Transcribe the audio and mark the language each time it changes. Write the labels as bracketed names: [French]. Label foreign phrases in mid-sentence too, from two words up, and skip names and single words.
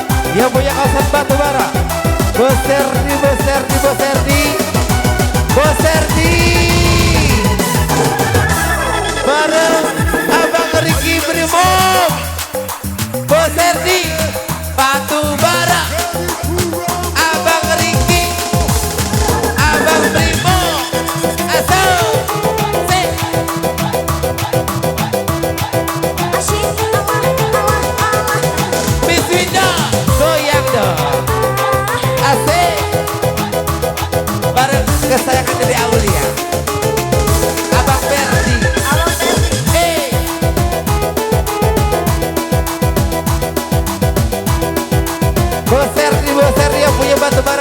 [Indonesian] yang punya kawasan batu bara. Bos Serdi, Bos Serdi, Bos Serdi, Bos Serdi. Bareng Abang Riki Brimob. Bos Serdi, batu bara. Abang Riki, Abang Brimob. Asal. Kesayangan dari Aulia, Abang Ferdi, Abang Ferdi, Bos Serdi yang punya batu bara.